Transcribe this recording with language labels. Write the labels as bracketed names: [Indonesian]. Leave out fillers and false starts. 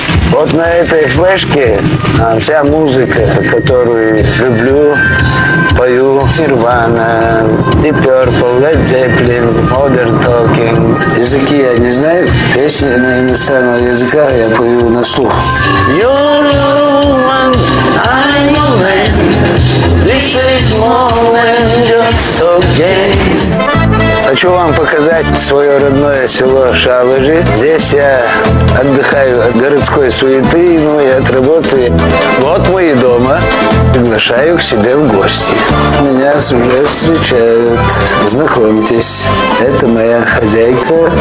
[Russian] Вот на этой флешке вся музыка, которую люблю, пою: Nirvana, Deep Purple, Led Zeppelin, Modern Talking. Языки я не знаю, песни на иностранных языках я пою на слух. [English] You're your one, I'm your man. This is more than just a game. [Russian] Хочу вам показать свое родное село Шалыжи. Здесь я отдыхаю от городской суеты, ну и от работы. Вот мы и дома. Приглашаю к себе в гости. Меня уже встречают. Знакомьтесь, это моя хозяйка.